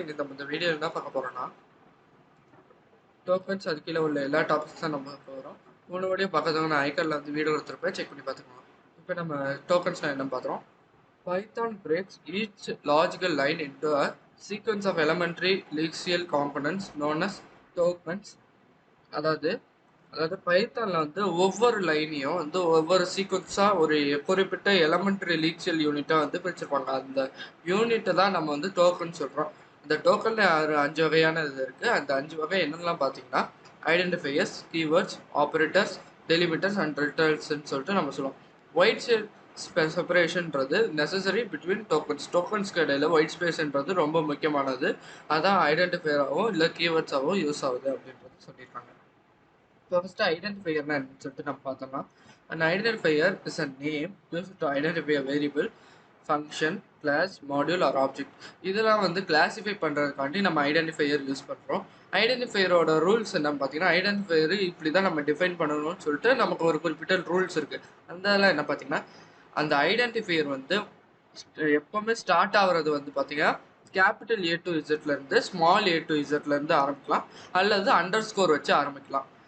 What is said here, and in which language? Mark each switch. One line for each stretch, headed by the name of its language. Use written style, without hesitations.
Tamil: இன்னைக்கு நம்ம இந்த வீடியோ என்ன பார்க்க போகிறோம்னா, டோக்கன்ஸ் அது கீழே உள்ள எல்லா டாபிக்ஸ் தான் நம்ம பார்க்க போகிறோம். முன்னாடியே பார்க்கறதுக்கு நான் ஐக்கனில் வந்து வீடியோ எடுத்துருப்பேன், செக் பண்ணி பார்த்துக்கலாம். இப்போ நம்ம டோக்கன்ஸ்னால் என்ன பார்க்குறோம்.
English: Python breaks each logical line into a sequence of elementary lexical components known as tokens.
Tamil: அதாவது அதாவது பைத்தானில் வந்து ஒவ்வொரு லைனையும் வந்து ஒவ்வொரு சீக்வன்ஸாக ஒரு குறிப்பிட்ட எலமெண்ட்ரி லீக்ஷியல் யூனிட்டாக வந்து பிரிச்சிருப்பாங்க. அந்த யூனிட்டை தான் நம்ம வந்து டோக்கன் சொல்கிறோம். இந்த டோக்கனில் 5 வகையான இது இருக்குது. அந்த 5 வகை என்னெல்லாம் பார்த்தீங்கன்னா, ஐடென்டிஃபையர்ஸ், கீவேர்ட்ஸ், ஆப்ரேட்டர்ஸ், டெலிமிட்டர்ஸ் அண்ட் ரிட்டர்ன்ஸ்ன்னு சொல்லிட்டு நம்ம சொல்லுவோம். ஒயிட் செப்பரேஷன்ன்றது நெசசரி பிட்வீன் டோக்கன்ஸ்க்கு இடையில ஒயிட் ஸ்பேஸ்ன்றது ரொம்ப முக்கியமானது. அதான் ஐடென்டிஃபையராகவும் இல்லை கீவேர்ட்ஸாகவும் யூஸ் ஆகுது அப்படின்றது சொல்லியிருக்காங்க. இப்போ ஃபஸ்ட்டு ஐடென்டிஃபையர்னா என்னன்னு சொல்லிட்டு நம்ம பார்த்தோம்னா,
English: an identifier is a name used to identify a variable, function, class, module or object.
Tamil: இதெல்லாம் வந்து கிளாஸிஃபை பண்ணுறதுக்காண்டி நம்ம ஐடென்டிஃபையர் யூஸ் பண்ணுறோம். ஐடென்டிஃபையரோட ரூல்ஸ் என்னன்னு பார்த்தீங்கன்னா, ஐடென்டிஃபையர் இப்படி தான் நம்ம டிஃபைன் பண்ணணும்னு சொல்லிட்டு நமக்கு ஒரு குறிப்பிட்ட ரூல்ஸ் இருக்குது. அதெல்லாம் என்ன பார்த்தீங்கன்னா, அந்த ஐடென்டிஃபையர் வந்து எப்போவுமே ஸ்டார்ட் ஆகுறது வந்து பார்த்தீங்கன்னா, capital A to இசட்லேருந்து small A to இசட்லேருந்து ஆரம்பிக்கலாம், அல்லது அண்டர் ஸ்கோர் வச்சு ஆரம்பிக்கலாம்.